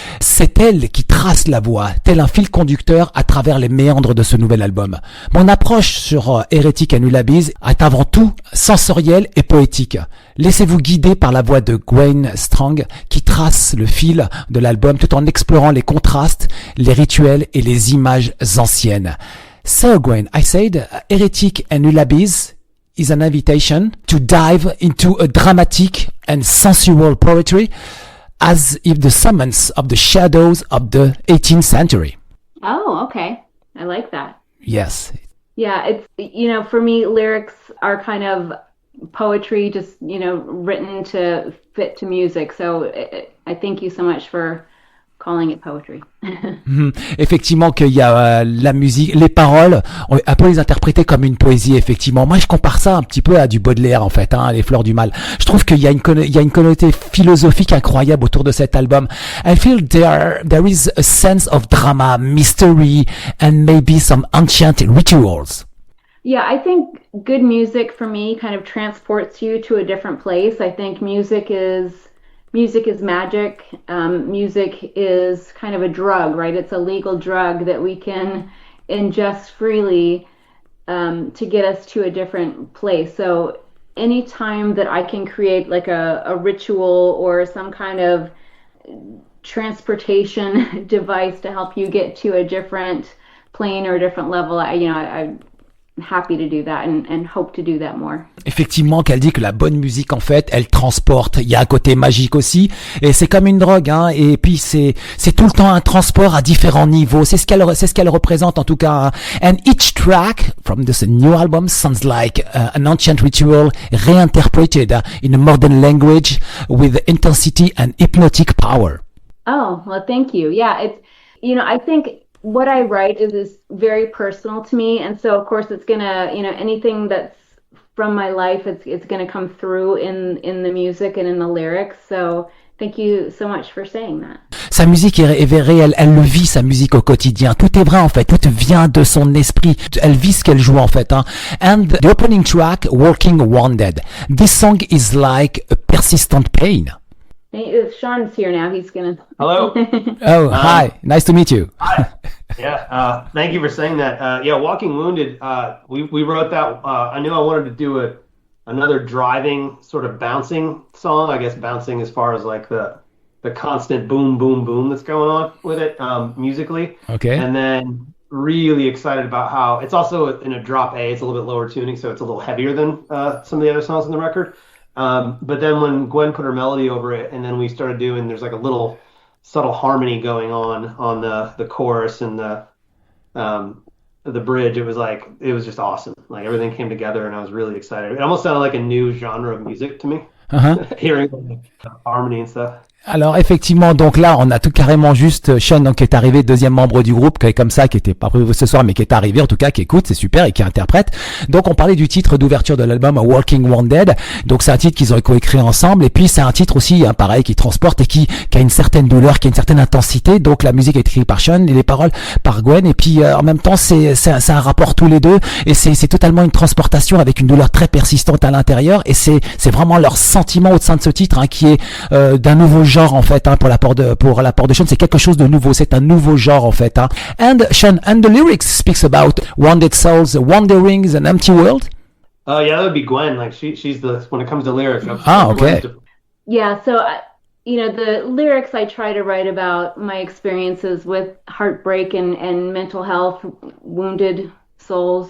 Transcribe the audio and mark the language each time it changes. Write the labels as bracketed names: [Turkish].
[French] C'est elle qui trace la voix, tel un fil conducteur à travers les méandres de ce nouvel album. Mon approche sur Heretic and Lullabies est avant tout sensorielle et poétique. Laissez-vous guider par la voix de Gwyn Strong qui trace le fil de l'album tout en explorant les contrastes, les rituels et les images anciennes. [English] So Gwyn, I said Heretic and Lullabies is an invitation to dive into a dramatic and sensual poetry as if the summons of the shadows of the 18th century. Oh, okay. I like that. Yes. Yeah, it's, for me, lyrics are kind of poetry, just, written to fit to music. So I thank you so much for calling it poetry. [French] Effectivement qu'il y a la musique, les paroles, on peut les interpréter comme une poésie, effectivement. Moi, je compare ça un petit peu à du Baudelaire, en fait, les fleurs du mal. Je trouve qu'il y a une connotation philosophique incroyable autour de cet album. [English] I feel there is a sense of drama, mystery, and maybe some ancient rituals. Yeah, I think good music for me kind of transports you to a different place. I think music is magic. Music is kind of a drug, right? It's a legal drug that we can ingest freely to get us to a different place. So anytime that I can create like a ritual or some kind of transportation device to help you get to a different plane or a different level, I'm happy to do that and hope to do that more. [French] Effectivement, qu'elle dit que la bonne musique, en fait, elle transporte. Il y a un côté magique aussi, et c'est comme une drogue, et puis c'est tout le temps un transport à différents niveaux. C'est ce qu'elle représente en tout cas. [English] And each track from this new album sounds like an ancient ritual reinterpreted in a modern language with intensity and hypnotic power. Oh, well, thank you. Yeah, it's, I think what I write is very personal to me, and so of course it's gonna, anything that's from my life, it's gonna come through in the music and in the lyrics. So thank you so much for saying that. [French] Sa musique est réelle, elle le vit, sa musique au quotidien. Tout est vrai en fait, tout vient de son esprit. Elle vit ce qu'elle joue en fait. [English] And the opening track, Walking Wounded. This song is like a persistent pain. Hey, Sean's here now. He's gonna. Hello. Oh, hi. Nice to meet you. Hi. Yeah. Thank you for saying that. Yeah, Walking Wounded. We wrote that. I knew I wanted to do another driving sort of bouncing song. I guess bouncing as far as like the constant boom, boom, boom that's going on with it musically. Okay. And then really excited about how it's also in a drop A. It's a little bit lower tuning, so it's a little heavier than some of the other songs on the record. But then when Gwyn put her melody over it, and then we started doing, there's like a little subtle harmony going on the chorus and the bridge. It was just awesome. Like everything came together, and I was really excited. It almost sounded like a new genre of music to me. Uh-huh. Hearing the harmony and stuff. [French] Alors effectivement, donc là, on a tout carrément juste Sean, donc qui est arrivé, deuxième membre du groupe, qui est comme ça, qui était pas prévu ce soir, mais qui est arrivé en tout cas, qui écoute, c'est super et qui interprète. Donc on parlait du titre d'ouverture de l'album Walking Wounded. Donc c'est un titre qu'ils ont coécrit ensemble, et puis c'est un titre aussi, hein, pareil, qui transporte et qui a une certaine douleur, qui a une certaine intensité. Donc la musique est écrite par Sean et les paroles par Gwyn, et puis en même temps c'est un rapport tous les deux, et c'est totalement une transportation avec une douleur très persistante à l'intérieur, et c'est vraiment leur sentiment au sein de ce titre, hein, qui est d'un nouveau genre en fait, hein, pour l'apport de Sean, c'est quelque chose de nouveau, c'est un nouveau genre en fait, hein. [English] And Sean, and the lyrics speaks about wounded souls, wanderings, an empty world. Oh yeah, that would be Gwyn. Like she's the when it comes to lyrics. Okay. Yeah, so the lyrics I try to write about my experiences with heartbreak and mental health, wounded souls.